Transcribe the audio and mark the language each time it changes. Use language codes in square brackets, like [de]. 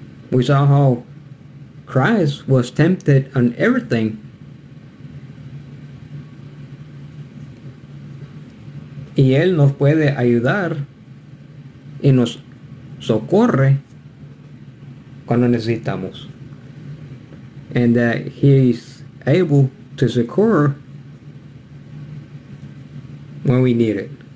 [en] We saw how Christ was tempted on everything. [es] Y Él nos puede ayudar y nos socorre cuando necesitamos. [en] And that He is able to secure when we need it.